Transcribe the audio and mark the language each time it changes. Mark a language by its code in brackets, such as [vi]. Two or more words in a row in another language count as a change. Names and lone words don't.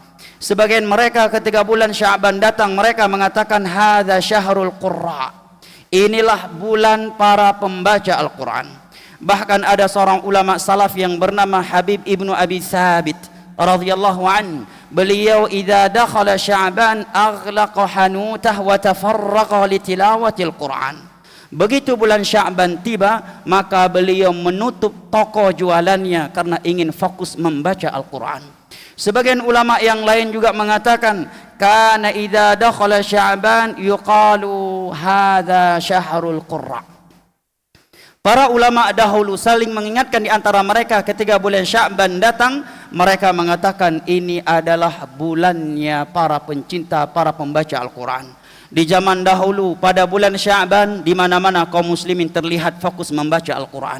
[id] Sebagian mereka ketika bulan Sya'ban datang mereka mengatakan [ar] هذا شهر القراء, [id] inilah bulan para pembaca Al-Quran. Bahkan ada seorang ulama salaf yang bernama Habib Ibnu Abi Thabit [ar] رضي الله عن, [id] beliau [ar] إذا دخل شعبان أغلق حانوته وتفرغ لتلاوة القرآن. [id] Begitu bulan Sya'ban tiba, maka beliau menutup toko jualannya karena ingin fokus membaca Al-Quran. Sebagian ulama yang lain juga mengatakan, [ar] كان إذا دخل شعبان يقال هذا شهر القراء. [id] Para ulama dahulu saling mengingatkan di antara mereka ketika bulan Sya'ban datang, mereka mengatakan ini adalah bulannya para pencinta, para pembaca Al-Quran. Di zaman dahulu pada bulan Sya'ban di mana-mana kaum muslimin terlihat fokus membaca Al-Quran.